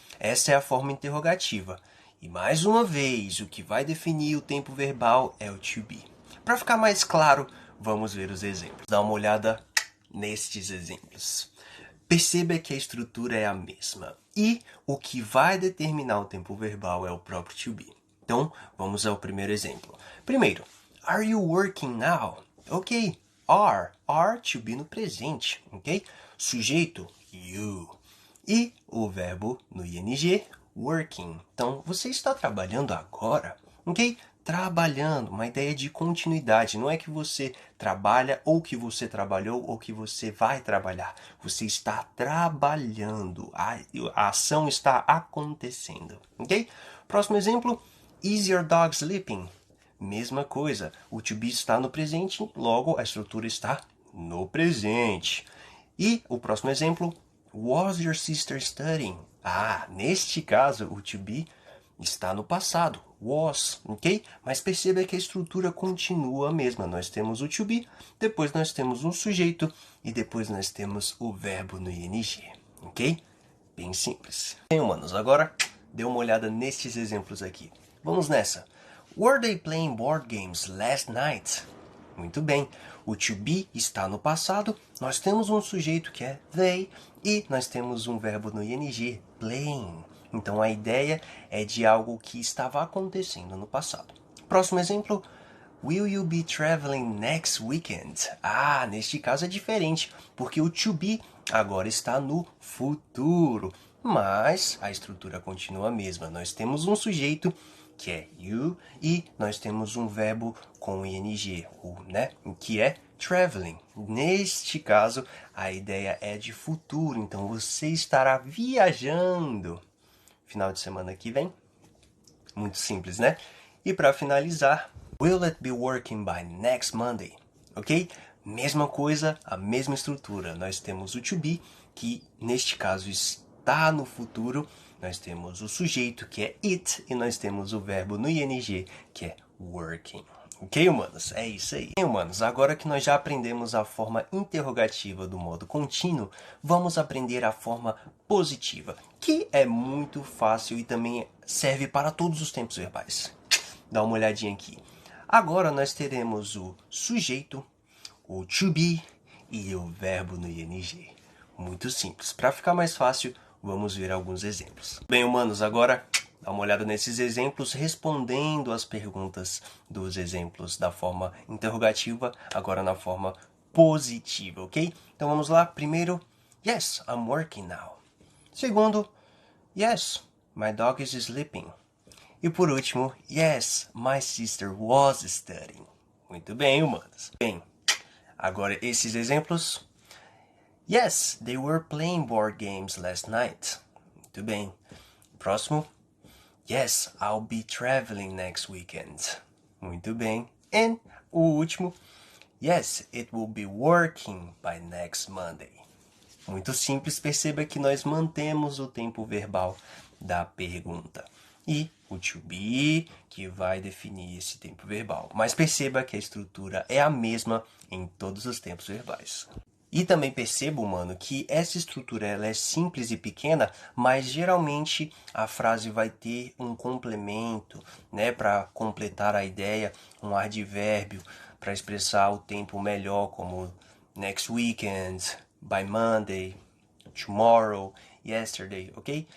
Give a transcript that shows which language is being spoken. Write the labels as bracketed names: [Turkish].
[Portuguese] Essa é a forma interrogativa. E mais uma vez, o que vai definir o tempo verbal é o to be. Para ficar mais claro, vamos ver os exemplos. Dá uma olhada nestes exemplos. Perceba que a estrutura é a mesma e o que vai determinar o tempo verbal é o próprio to be. Então, vamos ao primeiro exemplo. Primeiro, [English] are you working now? [Portuguese] Ok, are to be no presente, ok? Sujeito, you. E o verbo no ing, working. Então, você está trabalhando agora, ok? Trabalhando, uma ideia de continuidade. Não é que você trabalha, ou que você trabalhou, ou que você vai trabalhar. Você está trabalhando. A ação está acontecendo, ok? Próximo exemplo. [English] Is your dog sleeping? [Portuguese] Mesma coisa. O to be está no presente, logo a estrutura está no presente. E o próximo exemplo. [English] Was your sister studying? [Portuguese] Neste caso, o to be está no passado, was, ok? Mas perceba que a estrutura continua a mesma. Nós temos o to be, depois nós temos um sujeito e depois nós temos o verbo no ing, ok? Bem simples. Bem, humanos, agora dê uma olhada nestes exemplos aqui. Vamos nessa. [English] Were they playing board games last night? [Portuguese] Muito bem, o to be está no passado, nós temos um sujeito que é they e nós temos um verbo no ing, playing. Então a ideia é de algo que estava acontecendo no passado. Próximo exemplo, [English] will you be traveling next weekend? [Portuguese] Neste caso é diferente, porque o to be agora está no futuro, mas a estrutura continua a mesma. Nós temos um sujeito que é you, e nós temos um verbo com ing, que é traveling. Neste caso, a ideia é de futuro, então você estará viajando. Final de semana que vem. Muito simples, né? E para finalizar, [English] will it be working by next Monday? Ok? [Portuguese] Mesma coisa, a mesma estrutura. Nós temos o to be, que neste caso está no futuro. Nós temos o sujeito, que é it, e nós temos o verbo no ing, que é working. Ok, humanos? É isso aí. Bem, humanos, agora que nós já aprendemos a forma interrogativa do modo contínuo, vamos aprender a forma positiva, que é muito fácil e também serve para todos os tempos verbais. Dá uma olhadinha aqui. Agora nós teremos o sujeito, o to be e o verbo no ing. Muito simples. Para ficar mais fácil, vamos ver alguns exemplos. Bem, humanos, agora Dá uma olhada nesses exemplos, respondendo as perguntas dos exemplos da forma interrogativa, agora na forma positiva, ok? Então vamos lá. Primeiro, [English] yes, I'm working now. [Portuguese] Segundo, [English] yes, my dog is sleeping. [Portuguese] E por último, [English] yes, my sister was studying. [Portuguese] Muito bem, humanos. Bem, agora esses exemplos. [English] Yes, they were playing board games last night. [Portuguese] Muito bem. Próximo. [English] Yes, I'll be traveling next weekend. [Portuguese] Muito bem. E o último. [English] Yes, it will be working by next Monday. [Portuguese] Muito simples, perceba que nós mantemos o tempo verbal da pergunta. E o to be que vai definir esse tempo verbal. Mas perceba que a estrutura é a mesma em todos os tempos verbais. E também percebo, mano, que essa estrutura ela é simples e pequena, mas geralmente a frase vai ter um complemento, né, para completar a ideia, um advérbio para expressar o tempo melhor, como next weekend, by Monday, tomorrow, yesterday, ok?